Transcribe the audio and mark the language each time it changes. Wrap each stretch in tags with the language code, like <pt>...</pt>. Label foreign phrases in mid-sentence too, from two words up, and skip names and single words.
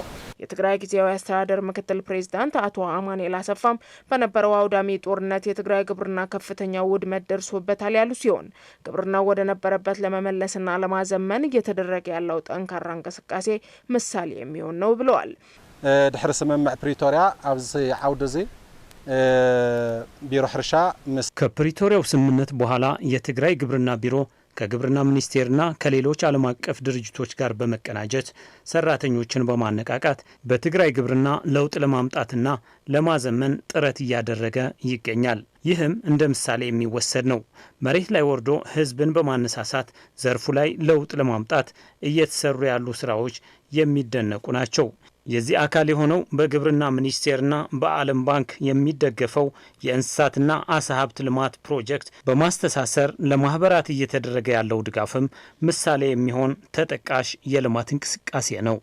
<am>የትግራይ ጊዜያዊ አስተዳደር ምክትል ፕሬዝዳንት አቶ አማኑኤል አሰፋም በነበረው አውዳሚ ጦርነት የትግራይ ግብርና ከፍተኛ ውድመት ደርሶበታል ያሉ ሲሆን ግብርናው ወደ ነበረበት ለመመለስና ለማዘመን እየተደረገ ያለው ጠንካራ እንቅስቃሴ ምሳሌ የሚሆን ነው ብለዋል።</am> <ti>ድሕሪ ስምምዕ ፕሪቶሪያ ኣብዚ ዓውደ እዚ ቢሮ ሕርሻ</ti> <am>ከፕሪቶሪያው ስምምነት በኋላ የትግራይ ግብርና ቢሮ ከግብርና ሚኒስቴርና ከሌሎች ዓለም አቀፍ ድርጅቶች ጋር በመቀናጀት ሰራተኞችን በማነቃቃት በትግራይ ግብርና ለውጥ ለማምጣትና ለማዘመን ጥረት እያደረገ ይገኛል። ይህም እንደ ምሳሌ የሚወሰድ ነው። መሬት ላይ ወርዶ ህዝብን በማነሳሳት ዘርፉ ላይ ለውጥ ለማምጣት እየተሰሩ ያሉ ስራዎች የሚደነቁ ናቸው። የዚህ አካል የሆነው በግብርና ሚኒስቴርና በዓለም ባንክ የሚደገፈው የእንስሳትና አሳ ሀብት ልማት ፕሮጀክት በማስተሳሰር ለማህበራት እየተደረገ ያለው ድጋፍም ምሳሌ የሚሆን ተጠቃሽ የልማት እንቅስቃሴ ነው።</am>